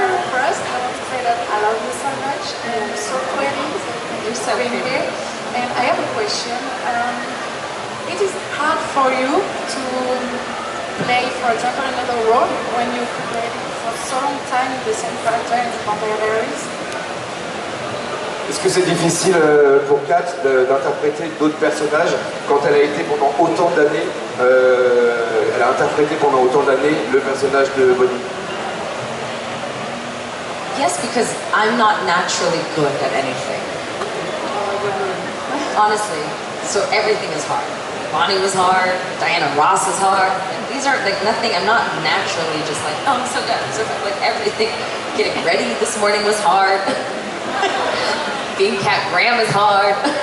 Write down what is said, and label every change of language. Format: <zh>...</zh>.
<en>First, I want to say that I love you so much and I'm so pretty. You're so being pretty. here. And I have a question. It is hard for you to play, for example, another role when you played for so long time the same character in the Vampire Diaries.</en> <fr>Est-ce que c'est difficile pour Kat d'interpréter d'autres personnages quand elle a été pendant autant d'années, elle a interprété pendant autant d'années le personnage de Bonnie?</fr> <en>Yes, because I'm not naturally good at anything. Honestly, so everything is hard. Bonnie was hard, Diana Ross is hard. These are like nothing, I'm not naturally just like, oh, I'm so good, I'm so good. Like everything, getting ready this morning was hard. Being Cat Graham is hard.</en>